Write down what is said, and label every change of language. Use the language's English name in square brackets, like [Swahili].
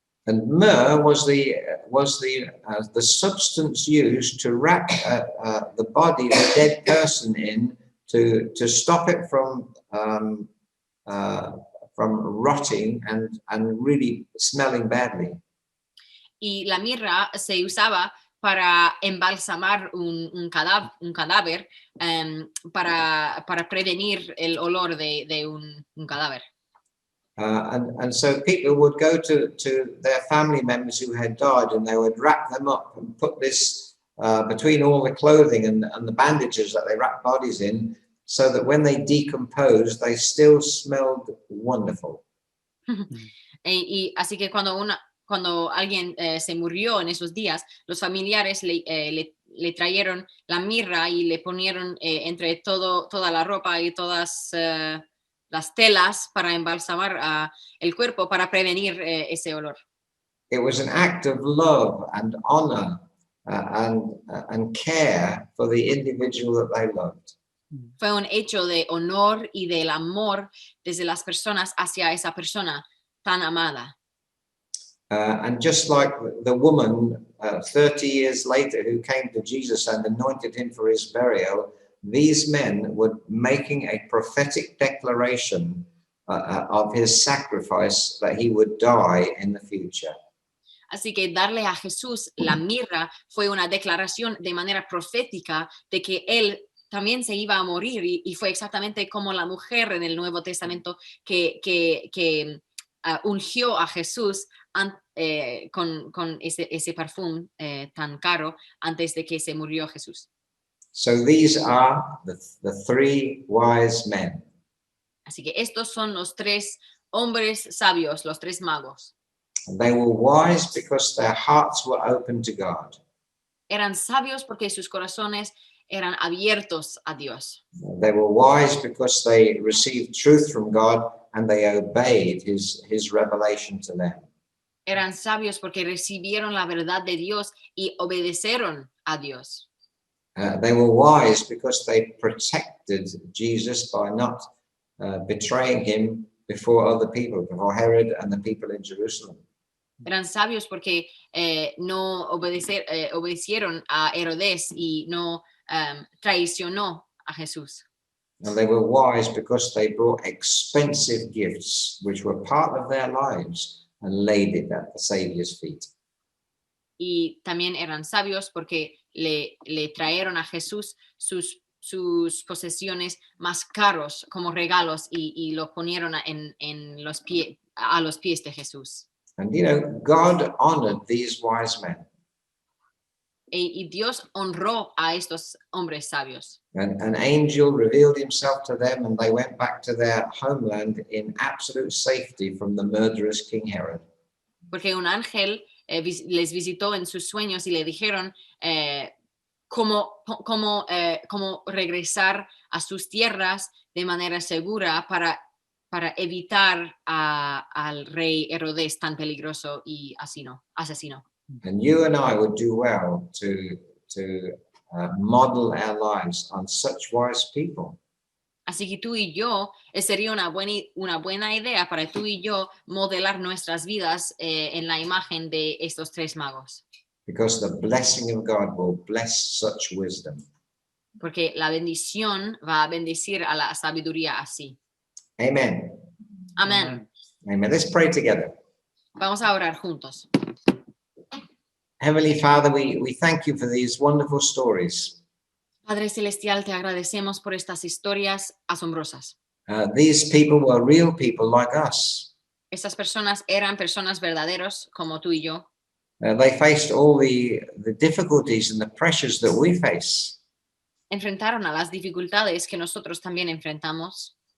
[English] And myrrh was the substance used to wrap the body of a dead person in to stop it from rotting and really smelling badly. [Spanish] Y la mirra se usaba para embalsamar un cadáver para prevenir el olor de un cadáver. [English] And so people would go to their family members who had died, and they would wrap them up and put this between all the clothing and the bandages that they wrap bodies in, so that when they decomposed, they still smelled wonderful. [Spanish] Y así que cuando alguien se murió en esos días, los familiares le trajeron la mirra y le ponieron entre toda la ropa y todas las telas para embalsamar el cuerpo para prevenir ese olor. [English] It was an act of love and honor and care for the individual that they loved. [Spanish] Fue un hecho de honor y del amor desde las personas hacia esa persona tan amada. [English] And just like the woman 30 years later who came to Jesus and anointed him for his burial, these men were making a prophetic declaration of his sacrifice, that he would die in the future. [Spanish] Así que darle a Jesús la mirra fue una declaración de manera profética de que él también se iba a morir, y fue exactamente como la mujer en el Nuevo Testamento que ungió a Jesús con ese perfume tan caro antes de que se murió Jesús. [English] So these are the three wise men. [Spanish] Así que estos son los tres hombres sabios, los tres magos. [English] They were wise because their hearts were open to God. [Spanish] Eran sabios porque sus corazones eran abiertos a Dios. [English] They were wise because they received truth from God and they obeyed his revelation to them. [Spanish] Eran sabios porque recibieron la verdad de Dios y obedecieron a Dios. [English] They were wise because they protected Jesus by not betraying him before other people, before Herod and the people in Jerusalem. [Spanish] Eran sabios porque no obedecieron a Herodes y no traicionó a Jesús. [English] And they were wise because they brought expensive gifts, which were part of their lives, and laid it at the Savior's feet. [Spanish] Y también eran sabios porque le trajeron a Jesús sus posesiones más caros como regalos y lo ponieron a los pies de Jesús. [English] And you know, God honored these wise men. [Spanish] Y Dios honró a estos hombres sabios. [English] And an angel revealed himself to them, and they went back to their homeland in absolute safety from the murderous King Herod. [Spanish] Porque un ángel les visitó en sus sueños y le dijeron cómo regresar a sus tierras de manera segura para evitar al rey Herodes tan peligroso y asesino. [English] And you and I would do well to model our lives on such wise people. [Spanish] Así que tú y yo, sería una buena idea para tú y yo modelar nuestras vidas en la imagen de estos tres magos. [English] Because the blessing of God will bless such wisdom. [Spanish] Porque la bendición va a bendecir a la sabiduría así. [English] Amen. [Spanish] Amén. [English] Amen. Let's pray together. [Spanish] Vamos a orar juntos. [English] Heavenly Father, we thank you for these wonderful stories. [Spanish] Padre Celestial, te agradecemos por estas historias asombrosas. [English] These people were real people like us. [Spanish] Estas personas eran personas verdaderos como tú y yo. [English] They faced all the difficulties and the pressures that we face. [Spanish] Enfrentaron a las dificultades que nosotros también enfrentamos.